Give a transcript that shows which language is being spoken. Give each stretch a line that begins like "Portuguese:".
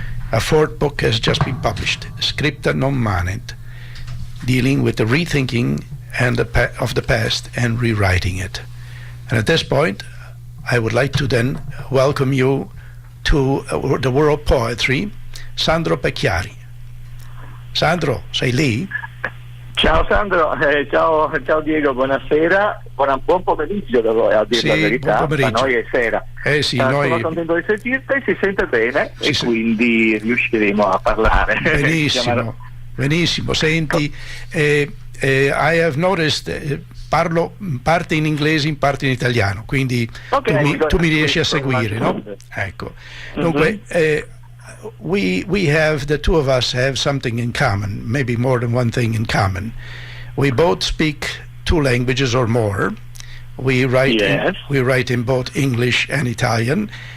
English: A 4th book has just been published, Scripta non manet, dealing with the rethinking of the past and rewriting it. And at this point, I would like to then welcome you to the World Poetry, Sandro Pecchiari.
Italian: Sandro, sei lì? Ciao Sandro, ciao Diego, buonasera, buon pomeriggio, a dire la verità, ma noi è sera. Sì, sono contento di sentirti, si sente bene e quindi riusciremo a parlare. Benissimo, benissimo, senti,
English: I have noticed,
Italian: parlo in parte in inglese, in parte in italiano, quindi tu mi riesci a seguire, no? Ecco, dunque,
English: we have, the two of us have something in common, maybe more than one thing in common. We both speak 2 languages or more. We write in both English and Italian.